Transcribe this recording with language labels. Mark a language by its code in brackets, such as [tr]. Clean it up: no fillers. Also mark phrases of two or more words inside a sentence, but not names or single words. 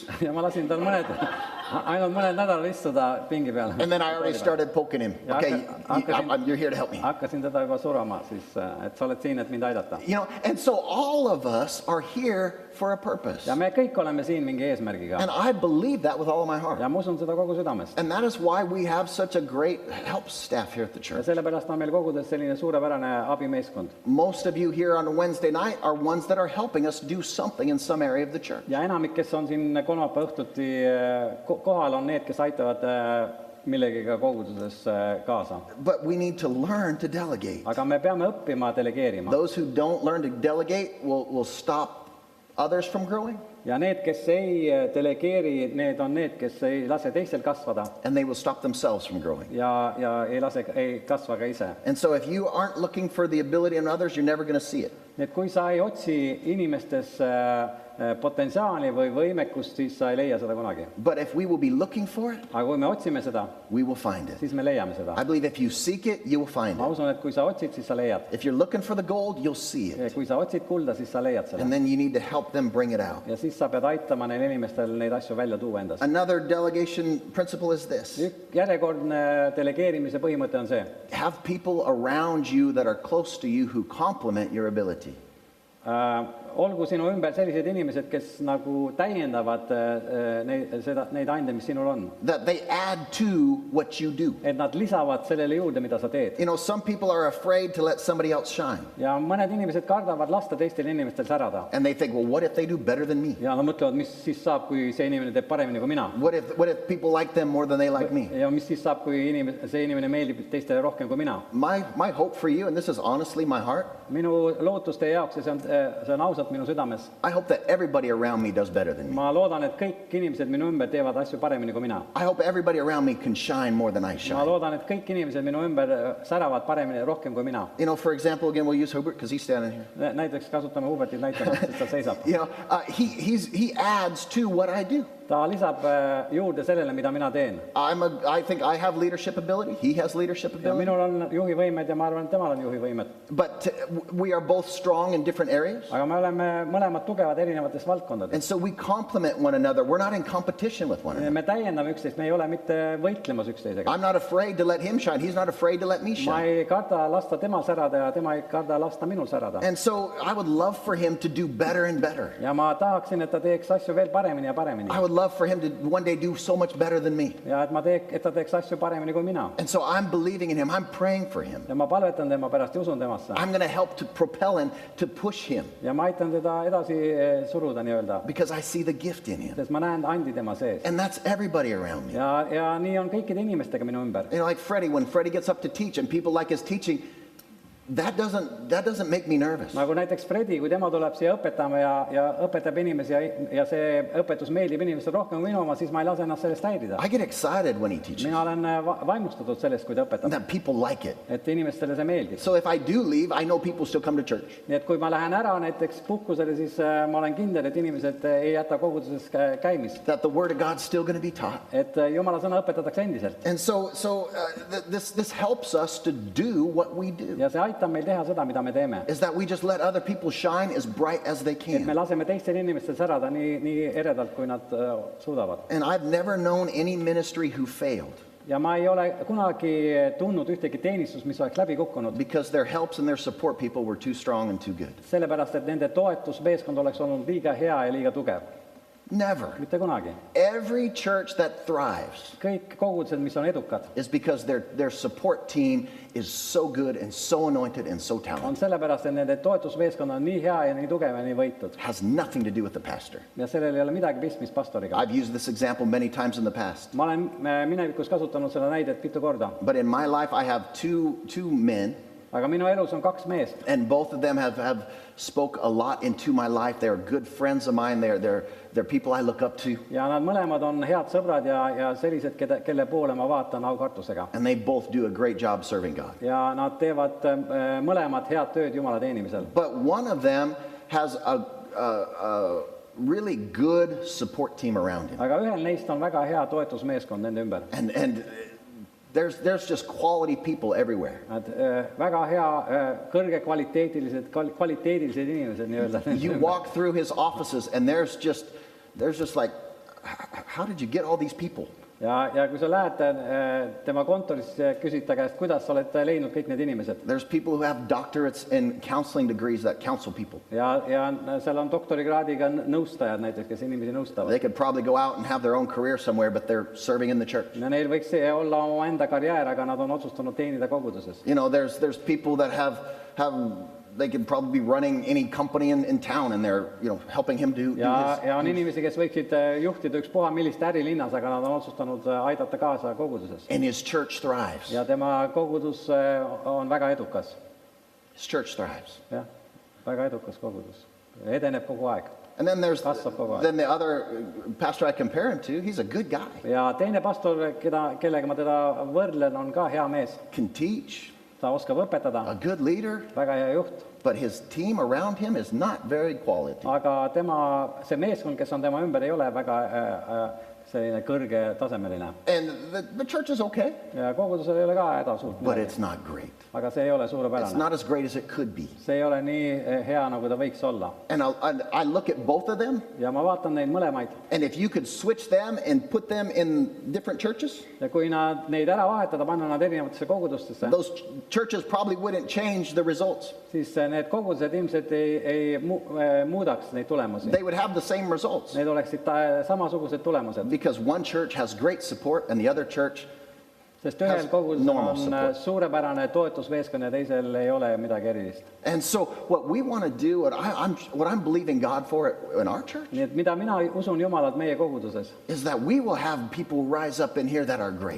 [et] Ja ma lasin tal ainult mõned nädalal istuda pingi peal. [en] And then I already started poking him. [et] Ja [en] Okay, you're here to help me. [et] Hakkasin teda juba surama, siis, et sa oled siin, et mind aidata. [en] You know, and so all of us are here for a purpose. [et] Ja me kõik oleme siin mingi eesmärgiga. [en] And I believe that with all of my heart. [et] Ja ma usun seda kogu südamest. [en] And that is why we have such a great help staff here at the [et] Ja [en] church. [et] sellepärast on meil kogudes selline suurepärane abimeeskond. [en] Most of you here on a Wednesday night are ones that are helping us do something in some area of the church. [et] Ja enamik, kes on siin kolmapäeva õhtuti kohal, on need, kes aitavad millegiga koguduses kaasa. [en] But we need to learn to delegate. [et] Aga me peame õppima delegeerima. [en] Those who don't learn to delegate will stop others from growing. [et] Ja need, kes ei delegeeri, need on need, kes ei lase teistel kasvada [en] And they will stop themselves from growing. [et] ja ei kasva ka ise. [en] And so if you aren't looking for the ability in others, you're never going to see it. [et] Nii et kui sa ei otsi inimestes potentsiaali või võimekust, siis sa ei leia seda kunagi. [en] But if we will be looking for it, [et] Aga kui me otsime seda, [en] we will find it. [et] siis me leiame seda. [en] I believe if you seek it, you will find [et] Ma [en] it. [et] usun, et kui sa otsid, siis sa leiad. [en] If you're looking for the gold, you'll see it. [et] Kui sa otsid kulda, siis sa leiad seda. [en] And then you need to help them bring it out. [et] Ja siis sa pead aitama neil inimestel neid asju välja tuua endast. [en] Another delegation principle is this. [et] Järjekordne delegeerimise põhimõte on see. [en] Have people around you that are close to you who complement your ability. [et] Olgu sinu ümber sellised inimesed, kes nagu täiendavad neid ande, mis sinul on. [en] That they add to what you do. [et] Et nad lisavad sellele juurde, mida sa teed. [en] You know, some people are afraid to let somebody else shine. [et] Ja mõned inimesed kardavad lasta teistel inimestel särada. [en] And they think, well, what if they do better than me? [et] Ja nad mõtlevad, mis siis saab, kui see inimene teeb paremini kui mina. [en] What if people like them more than they like me? [et] Ja mis siis saab, kui see inimene meeldib teistele rohkem kui mina. [en] My hope for you, and this is honestly my heart, [et] Minu lootus teie jaoks, ja see on ausalt minu südames. [en] I hope that everybody around me does better than me. [et] Ma loodan, et kõik inimesed minu ümber teevad asju paremini kui mina. [en] I hope everybody around me can shine more than I [et] Ma [en] shine. [et] loodan, et kõik inimesed minu ümber säravad paremini rohkem kui mina. [en] You know, for example, again, we'll use Hubert because he's standing here. [et] Näiteks kasutame Hubertit näitama, sest ta seisab. [en] You know, he adds to what I do. [et] Ta lisab juurde sellele, mida mina teen. [en] I think I have leadership ability. He has leadership [et] Ja [en] ability. [et] minul on juhivõimed ja ma arvan, et temal on juhivõimed. [en] But we are both strong in different areas. [et] Aga me oleme mõlemad tugevad erinevates valdkondades. [en] And so we complement one another. We're not in competition with one another. [et] Me täiendame üksteist, me ei ole mitte võitlemas üksteisega. [en] I'm not afraid to let him shine. He's not afraid to let me [et] Ma [en] shine. [et] ei karda lasta tema särada ja tema ei karda lasta minul särada. [en] And so I would love for him to do better and better. [et] Ja ma tahaksin, et ta teeks asju veel paremini ja paremini. [en] I would love for him to one day do so much better than me. [et] Ja et ta teeks asju paremini kui mina. [en] And so I'm believing in him. I'm praying for him. [et] Ja ma palvetan tema pärast ja usun temasse. [en] I'm going to help to propel him, to push him, [et] Ja ma aitan teda edasi suruda nii-öelda, [en] because I see the gift in him. [et] sest ma näen andi tema sees. [en] And that's everybody around me. [et] Ja nii on kõikide inimestega minu ümber. [en] You know, like Freddie, when Freddie gets up to teach and people like his teaching, that doesn't make me nervous. [et] Nagu näiteks Fredi, kui tema tuleb siia õpetama ja õpetab inimesi ja see õpetus meeldib inimestele rohkem kui minu oma, siis ma ei lase ennast sellest häirida. [en] I get excited when he teaches. [et] Mina olen vaimustatud sellest, kui ta õpetab, [en] That people like it. [et] et inimestele see meeldib. [en] So if I do leave, I know people still come to church. [et] Nii et kui ma lähen ära näiteks puhkusele, siis ma olen kindel, et inimesed ei jäta koguduses käimist. [en] That the word of God's still going to be taught. [et] Et Jumala sõna õpetatakse endiselt. [en] And so this helps us to do what we do. [et] Ja see aitab meil teha seda, mida me teeme. [en] Is that we just let other people shine as bright as they [et] Et me [en] can. [et] laseme teistel inimestel särada nii eredalt, kui nad suudavad. [en] And I've never known any ministry who failed [et] Ja ma ei ole kunagi tundnud ühtegi teenistust, mis oleks läbi kukkunud, [en] because their helps and their support people were too strong and too good. [et] sellepärast, et nende toetusmeeskond oleks olnud liiga hea ja liiga tugev. [en] Never. [et] Mitte kunagi. [en] Every church that thrives [et] Kõik kogudused, mis on edukad, [en] is because their support team is so good and so anointed and so talented. [et] on sellepärast, et nende toetusmeeskond on nii hea ja nii tugev ja nii võitud. [en] Has nothing to do with the pastor. [et] Ja sellel ei ole midagi pistmist pastoriga. [en] I've used this example many times in the past. [et] Ma olen minevikus kasutanud seda näidet mitu korda, [en] But in my life, I have two men, [et] aga minu elus on kaks meest [en] and both of them have spoke a lot into my life. They're good friends of mine. They're people I look up to. [et] ja nad mõlemad on head sõbrad ja sellised, kelle poole ma vaatan aukartusega. [en] And they both do a great job serving God. [et] Ja nad teevad mõlemad head tööd Jumala teenimisel. [en] But one of them has a really good support team around him. [et] Aga ühel neist on väga hea toetusmeeskond nende ümber. [en] And There's just quality people everywhere. [et] Nad väga hea, kõrge kvaliteedilised inimesed nii-öelda. [en] You walk through his offices and there's just like, how did you get all these people? [et] Ja kui sa lähed tema kontoris, küsid ta käest, kuidas sa oled leidnud kõik need inimesed. [en] There's people who have doctorates in counseling degrees that counsel people. [et] Ja seal on doktorikraadiga nõustajad näiteks, kes inimesi nõustavad. [en] They could probably go out and have their own career somewhere, but they're serving in the church. [et] Ja neil võiks olla oma enda karjäär, aga nad on otsustanud teenida koguduses. [en] You know, there's people that have they could probably be running any company in town, and they're, you know, helping him do his. [et] Ja on inimesi, kes võiksid juhtida ükspuha millist ärilinnas, aga nad on otsustanud aidata kaasa koguduses. [en] And his church thrives. [et] Ja tema kogudus on väga edukas. [en] His church thrives. [et] Ja, väga edukas kogudus. Edeneb kogu aeg. [en] And then there's [et] Kasvab kogu aeg. [en] then the other pastor I compare him to, he's a good guy. [et] Ja teine pastor, kellega ma teda võrdlen, on ka hea mees. [en] Can teach, [et] Ta oskab õpetada, [en] a good leader, [et] väga hea juht. [en] but his team around him is not very quality. [et] Aga see meeskond, kes on tema ümber, ei ole väga selline kõrge tasemeline. [en] And the church is okay, [et] Ja kogudusel ei ole ka häda suurt [en] but [et] midagi. [en] it's not great. [et] Aga see ei ole [en] It's [et] suurepärane. [en] not as great as it could be. [et] See ei ole nii hea, nagu ta võiks olla. [en] And I look at both of them, [et] Ja ma vaatan neid mõlemaid. [en] and if you could switch them and put them in different churches, [et] Ja kui neid ära vahetada, panna nad erinevatesse kogudustesse, [en] those churches probably wouldn't change the results. [et] siis need kogudused ilmselt ei muudaks neid tulemusi. [en] They would have the same results, [et] Need oleksid samasugused tulemused. [en] because one church has great support and the other church, [et] Sest ühel [en] Has [et] kogudusel [en] normal [et] on [en] support. [et] suurepärane toetusmeeskond ja teisel ei ole midagi erilist. [en] and so what we want to do, what I'm believing God for in our church, [et] Nii et mida mina usun Jumalat meie koguduses, [en] is that we will have people rise up in here that are great.